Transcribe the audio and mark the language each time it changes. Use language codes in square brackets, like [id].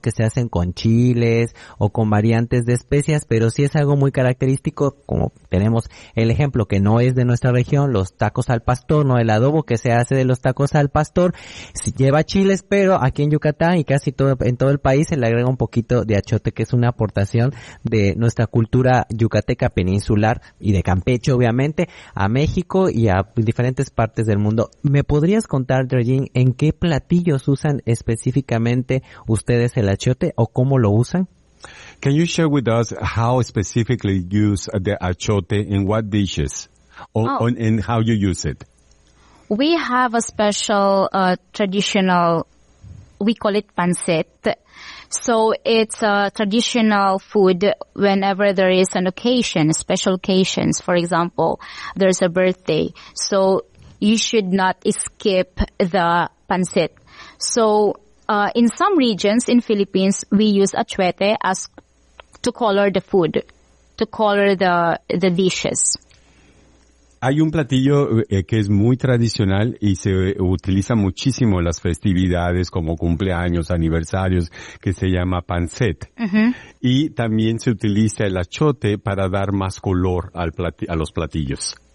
[es] Que se hacen con chiles o con variantes de especias, pero sí es algo muy característico, como tenemos el ejemplo que no es de nuestra región, los tacos al pastor, ¿no? El adobo que se hace de los tacos al pastor lleva chiles, pero aquí en Yucatán y casi todo en todo el país se le agrega un poquito de achiote, que es una aportación de nuestra cultura yucateca peninsular y de Campeche, obviamente, a México y a diferentes partes del mundo. ¿Me podrías contar, Georgine, en qué platillos usan específicamente ustedes el achiote o cómo lo usan? [en] Can you share with us how specifically you use the achiote in what dishes or and how you use it? We have a special traditional, we call it pancit. So it's a traditional food whenever there is an occasion, special occasions. For example, there's a birthday. So you should not skip the pancit. So, in some regions in Philippines, we use achuete as to color the food, to color the dishes. [es] Hay un platillo que es muy tradicional y se utiliza muchísimo en las festividades como cumpleaños, aniversarios, que se llama pancit. Uh-huh. Y también se utiliza el achote para dar más color al a los platillos.